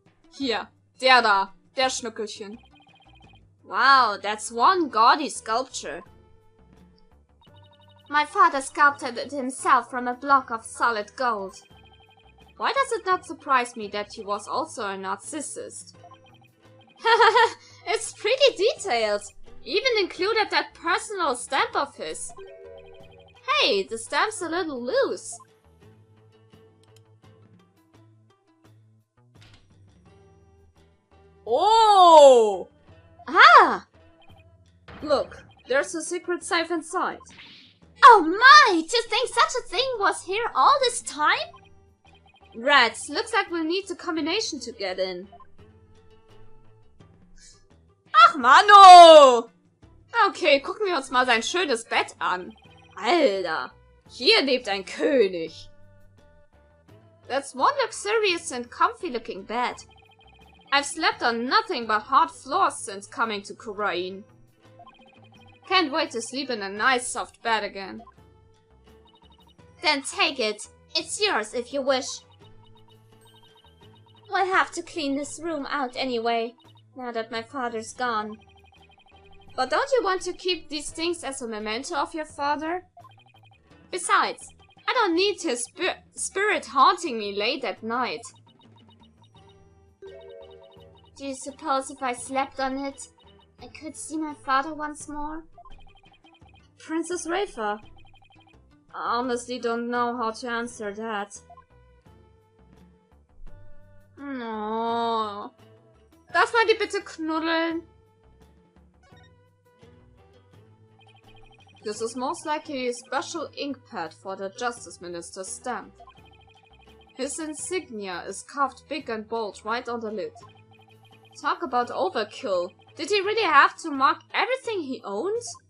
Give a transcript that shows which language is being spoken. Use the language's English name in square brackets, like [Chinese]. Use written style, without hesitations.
[German] Hier, der Schnuckelchen. [English] Wow, that's one gaudy sculpture. My father sculpted it himself from a block of solid gold. Why does it not surprise me that he was also a narcissist? It's pretty detailed. Even included that personal stamp of his. Hey, the stamp's a little loose. Oh! Ah! Look, there's a secret safe inside. Oh my! To think such a thing was here all this time? Rats, looks like we'll need a combination to get in. [German] Ach Mano! Okay, gucken wir uns mal sein schönes Bett an. Alter, hier lebt ein König. [English] That's one luxurious and comfy looking bed. I've slept on nothing but hard floors since coming to Korean. Can't wait to sleep in a nice soft bed again. Then take it. It's yours if you wish. We'll have to clean this room out anyway, now that my father's gone. But don't you want to keep these things as a memento of your father? Besides, I don't need his spirit haunting me late at night. Do you suppose if I slept on it, I could see my father once more? Princess Rafa. I honestly don't know how to answer that. No. [German] Darf man die bitte knuddeln? [English] This is most likely a special ink pad for the Justice Minister's stamp. His insignia is carved big and bold right on the lid. Talk about overkill. Did he really have to mark everything he owns?